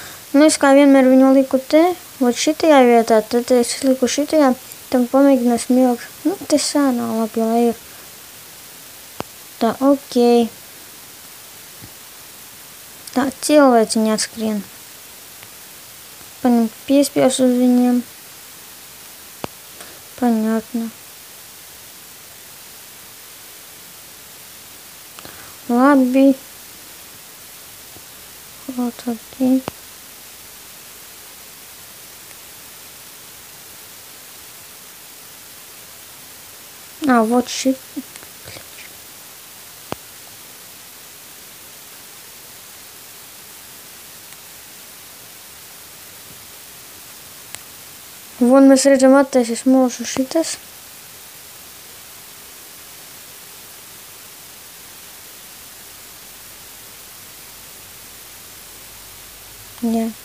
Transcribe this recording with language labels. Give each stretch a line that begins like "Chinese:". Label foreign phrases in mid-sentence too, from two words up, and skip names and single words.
Latvian: Es kā vienmēr viņu liku te, vot šitajā vietā, tad es liku šitajā, tad pamēģināsim ielikt. Te sānā labi, lai ir. Tā, ok. Tā, cilvēciņi atskrien. Paņemt piespies uz viņiem.
Russian: Понятно. Labi. Вот один. Вот щит.
Latvian: Von mēs redzam attaisīs mūsu šitas. Jā.